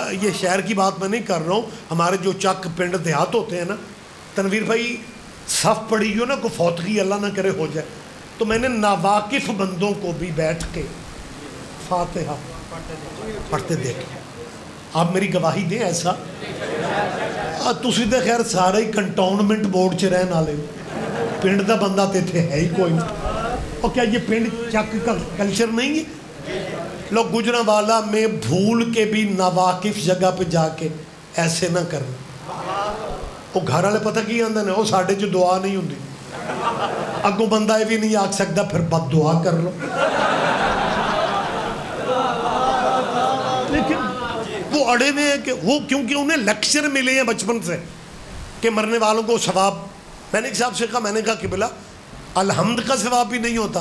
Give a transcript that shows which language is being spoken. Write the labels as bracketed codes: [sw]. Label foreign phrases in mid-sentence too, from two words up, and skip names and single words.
[ur] یہ شہر کی بات میں نہیں کر رہا ہوں ہمارے جو چک پنڈ دیہات ہوتے ہیں نا تنویر بھائی صف پڑی ہو نا کوئی فوتگی اللہ نہ کرے ہو جائے تو میں نے ناواقف بندوں کو بھی بیٹھ کے فاتحہ پڑھتے دیکھیں. آپ میری گواہی دیں ایسا [pa] تسی تے خیر سارے ہی کنٹونمنٹ بورڈ چ رہن والے پنڈ دا بندہ تے تھے ہے ہی کوئی نہیں. [ur] اور کیا یہ پنڈ چک کا کلچر نہیں ہے. لوگ گجرانوالہ میں بھول کے بھی ناواقف جگہ پہ جا کے ایسے نہ کرنا. وہ گھر والے [pa] پتہ کی آندے نے وہ ساڈے چ دعا نہیں ہوندی اگوں بندہ [ur] یہ بھی نہیں آکھ سکتا پھر بد دعا کر لو. لیکن وہ اڑے ہوئے ہیں کہ وہ کیونکہ انہیں لیکچر ملے ہیں بچپن سے کہ مرنے والوں کو ثواب. میں نے ایک صاحب سے کہا, میں نے کہا قبلہ الحمد کا ثواب بھی نہیں ہوتا؟